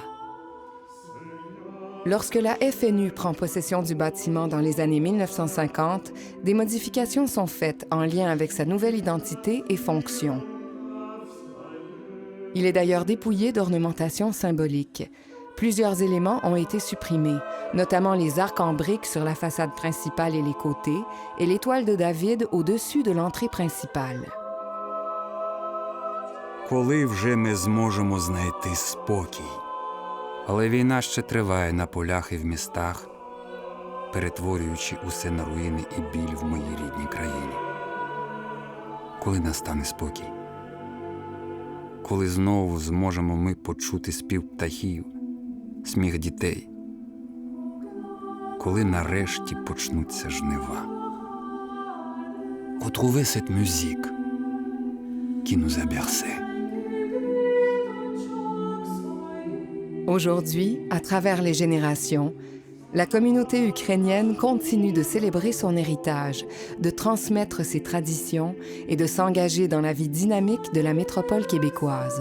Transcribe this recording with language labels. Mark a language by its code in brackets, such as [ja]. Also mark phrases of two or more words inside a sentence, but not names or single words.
[fr] Lorsque la FNU prend possession du bâtiment dans les années 1950, des modifications sont faites en lien avec sa nouvelle identité et fonction. Il est d'ailleurs dépouillé d'ornementation symbolique. Plusieurs éléments ont été supprimés, notamment les arcs en briques sur la façade principale et les côtés, et l'étoile de David au-dessus de l'entrée principale. [uk] Коли вже ми зможемо знайти спокій? Але війна ще триває на полях і в містах, перетворюючи усе на руїни і біль в моїй рідній країні. Коли настане спокій? Коли знову зможемо ми почути спів птахів, сміх дітей? Коли нарешті почнуться жнива? [fr] Retrouver cette musique qui nous a bercés. Aujourd'hui, à travers les générations, la communauté ukrainienne continue de célébrer son héritage, de transmettre ses traditions et de s'engager dans la vie dynamique de la métropole québécoise.